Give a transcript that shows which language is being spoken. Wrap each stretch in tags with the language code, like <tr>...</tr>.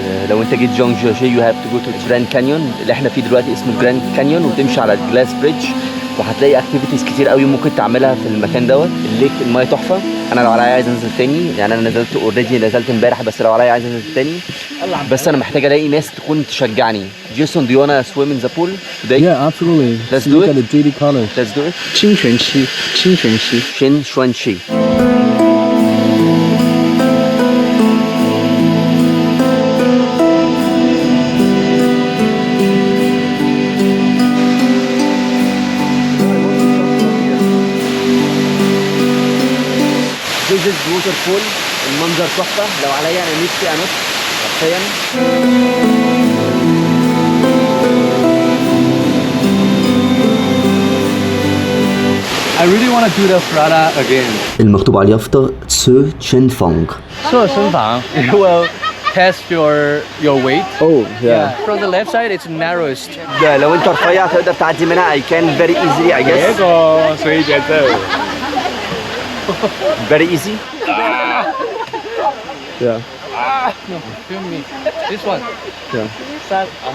<ar>لو انت جيت جونججي يو هاف تو جو تو جراند كانيون اللي احنا فيه دلوقتي اسمه جراند كانيون، وتمشي على الجلاس بريدج وهتلاقي اكتيفيتيز كتير قوي ممكن تعملها في المكان دوت. الليك المايه تحفة. انا لو عليا عايز انزل تاني يعني، انا نزلت اوريدي، نزلت امبارح، بس لو عليا عايز انزل تاني بس انا محتاج الاقي ناس تكون تشجعني.</ar> <en>Jason do you wanna swim in the pool today? Yeah, absolutely. Let's do Look it. at the pretty colors. Let's do it.</en> <zh>清泉溪.</zh> <ar>شين شوانشي. جوزيس ووتر فول، المنظر تحفه. لو عليا انا نفسي انط حرفيا.</ar> <en>I really want to do the Frada again.</en> <ar>المكتوب على اليافطة تسو تشين فونغ.</ar> <en>It will test your weight. Oh From the left side, it's narrowest.</en> <ar>ده لو انت رفيع تقدر تعدي منها.</ar> <en>I can very easily I guess. 个所以节奏。 Very easy. Yeah. No, film me. This one. Yeah. Sad.</en>